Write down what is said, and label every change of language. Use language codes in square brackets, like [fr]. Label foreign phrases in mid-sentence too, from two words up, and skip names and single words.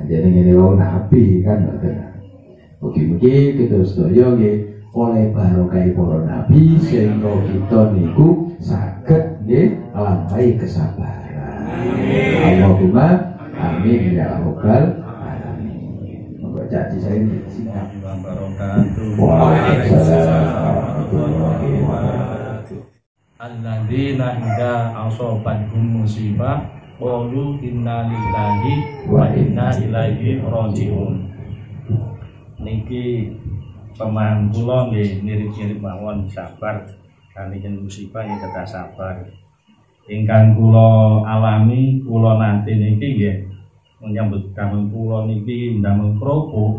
[jv] Jadi ngene wae nabi kan ngoten. Mugi-mugi kita sedaya nggih oleh barokah para nabi sehingga kita niku saged nggih nglampahi kesabaran. [ar] اللهم آمين يا رب العالمين. [jv] Monggo janji saya singkat. [ar] الذين إذا أصابتهم مصيبة قالوا إنا لله وإنا إليه راجعون. [jv] Niki pemahaman kula nggih mirip-mirip mawon sabar kaliyan musibah ing kedah sabar. Ingkang kula alami kula nanti niki nggih menyambut damel kula niki ndamel kerupuk.